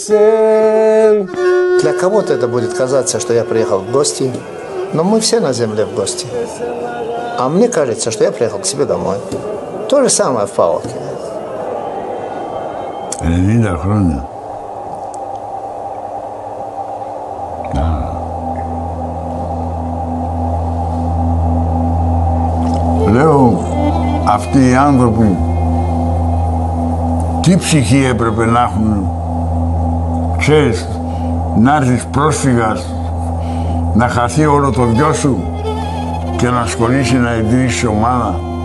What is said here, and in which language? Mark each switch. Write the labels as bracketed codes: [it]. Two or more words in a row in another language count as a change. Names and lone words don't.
[ru] Для кого-то это будет казаться, что я приехал в гости, но мы все на земле в гости. А мне кажется, что я приехал к себе домой. То же самое в ПАОКе. [el] 90 χρόνια. Λέω, αυτοί οι άνθρωποι τι ψυχή έπρεπε να έχουν, ξέρεις, να έρθεις πρόσφυγας, να χαθεί όλο το γιο σου και να ασχολήσει να ιδρύσεις ομάδα.